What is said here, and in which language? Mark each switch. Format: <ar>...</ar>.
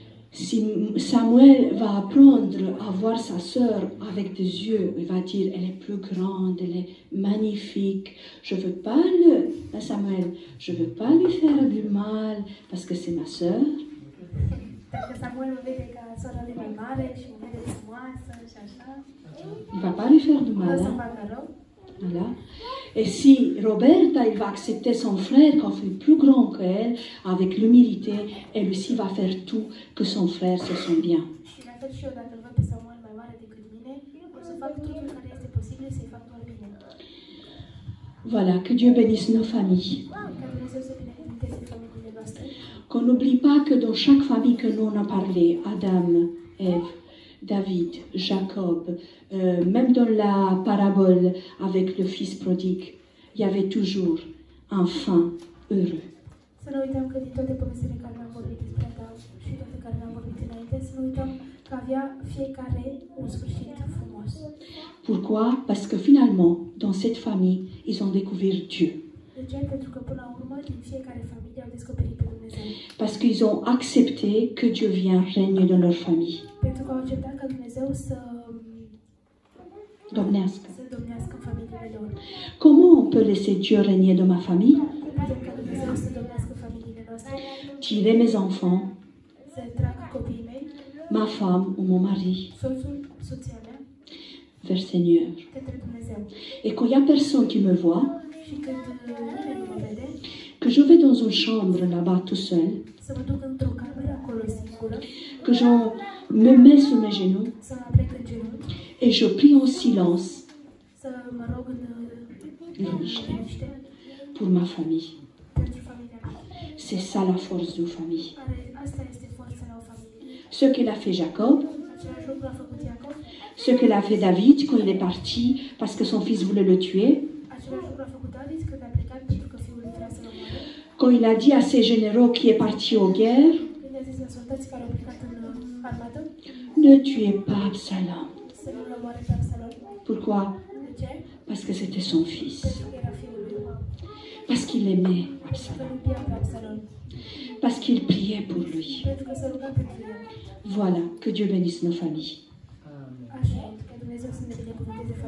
<fr>Si Samuel va apprendre à voir sa sœur avec des yeux, il va dire elle est plus grande, elle est magnifique. Je veux pas Samuel, je veux pas lui faire du mal parce que c'est ma sœur.</fr> <ro>Dacă Samuel mă vede ca sora lui mai mare și mă vede frumoasă și așa,</ro> <fr>Il va pas lui faire du</fr> <ro>nu o</ro> <fr>mal.</fr> <ro>să</ro> <fr>Hein?</fr> <ro>facă rău.</ro> <fr>Voilà. Et si Roberta, il va accepter son frère quand il est plus grand qu'elle, avec l'humilité, elle aussi va faire tout que son frère se sente bien.</fr> <ro>Și la fel și eu, dacă îl văd pe Samuel mai mare decât mine, o să fac totul care este posibil să-i fac doar bine.</ro> <fr>Voilà, que Dieu bénisse nos familles.</fr> <ro>Ca Dumnezeu să binecuvânteze familiile noastre.</ro> <fr>Qu'on n'oublie pas que dans chaque famille que nous on a parlé, Adam, Ève, David, Jacob, même dans la parabole avec le fils prodigue, il y avait toujours un fin heureux.</fr> <ro>Să nu uităm că din toate povestirile care le-am vorbit despre Adam și toate care le-am vorbit înainte, să nu uităm că avea fiecare un sfârșit frumos.</ro> <fr>Pourquoi? Parce que finalement, dans cette famille, ils ont découvert Dieu.</fr> <ro>De ce? Pentru că până la urmă, din fiecare familie au descoperit pe Dumnezeu.</ro> <fr>Parce qu'ils ont accepté que Dieu vienne régner dans leur famille.</fr> <ro>Pentru că au acceptat ca Dumnezeu să Domnească. domnească în familiile lor.</ro> <fr>Comment on peut laisser Dieu régner dans ma famille?</fr> <ro>Putem ca Dumnezeu să domnească în familiile noastre,</ro> <fr>Tirer mes enfants,</fr> <ro>să trag copiii mei,</ro> <fr>ma femme ou mon mari</fr> <ro>soția mea,</ro> <fr>vers Seigneur.</fr> <ro>către Dumnezeu.</ro> <fr>Et quand il n'y a personne qui me voit,</fr> <ro>Și când nimeni nu mă vede,</ro> <fr>que je vais dans une chambre là-bas tout seul,</fr> <ro>să mă duc într-o cameră acolo singură,</ro> <fr>que je me mets sur mes genoux</fr> <ro>să mă plec în genunchi,</ro> <fr>et je prie en silence</fr> <ro>să mă rog în liniște</ro> <fr>pour ma famille.</fr> <ro>pentru familia mea.</ro> <fr>C'est ça la force d'une famille.</fr> <ro>Asta este forța la o familie.</ro> <fr>Ce qu'il a fait Jacob,</fr> <ro>Același lucru a făcut Iacov,</ro> <fr>ce qu'il a fait David quand il est parti parce que son fils voulait le tuer,</fr> <ro>același lucru a făcut David când a plecat pentru că fiul lui vrea să-l omoare.</ro> <fr>quand il a dit à ses généraux qui est parti aux guerres,</fr> <ro>Când a zis la soldații care au plecat în armată,</ro> <fr>ne tuez pas Absalom.</fr> <ro>să nu-l omoare pe Absalom.</ro> <fr>Pourquoi?</fr> <ro>De ce?</ro> <fr>Parce que c'était son fils.</fr> <ro>Pentru că era fiul lui.</ro> <fr>Parce qu'il aimait</fr> <ro>Pentru că</ro> <fr>Absalom.</fr> <ro>îl iubea pe Absalom. Parce qu'il priait pour lui. Pentru că se ruga pentru el.</ro> <fr>Voilà, que Dieu bénisse nos familles.</fr> <ro>Așa, că Dumnezeu să ne binecuvânteze</ro>